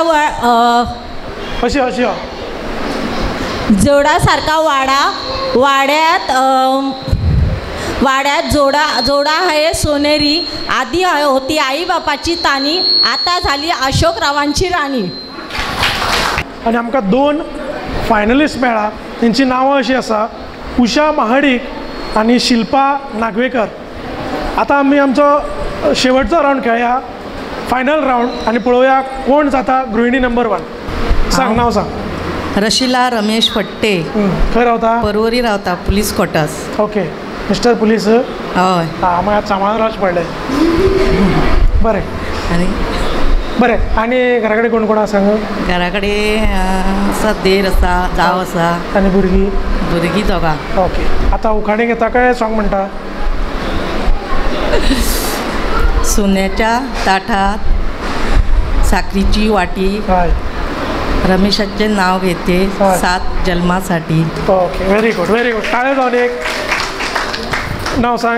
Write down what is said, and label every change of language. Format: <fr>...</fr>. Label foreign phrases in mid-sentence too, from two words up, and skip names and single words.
<mr>अशी अशी जोडासारखा वाडा. वाड्यात जोडा आहे सोनेरी. आधी होती आईबापाची तानी, आता झाली अशोकरावांची राणी.</mr> <kok>आणि आमकां 2 फायनलिस्ट मेळ्ळा. तेंची नांवां अशीं आसा उषा महाडिक आणि शिल्पा नागवेकर. आता आमी आमचो शेवटचो रावंड खेळया,</kok> <en>final round,</en> <kok>आणि पळोवया कोण जाता गृहिणी नंबर 1. सांग नांव सांग. रशिला रमेश फट्टे. खंय रावता? परवरी रावता,</kok> <en>police quarters. okay, mister police.</en> <kok>हय. हां, मागीर सांबाळून रावचें पडलें. बरें. आनी घरा कडेन कोण कोण आसा? घरा कडेन आसा, देर आसा, जाव आसा. आनी भुरगीं? भुरगीं दोगां. ओके. आतां उखाणे घेता काय सॉंग म्हणटा?</kok> <mr>सोन्याच्या ताटात साखरीची वाटी, रमेशाचे नाव घेते 7 जन्मासाठी.</mr> <en>okay, very good, very good.</en> <kok>टाळ्यो जावन एक. नाव सांग.</kok>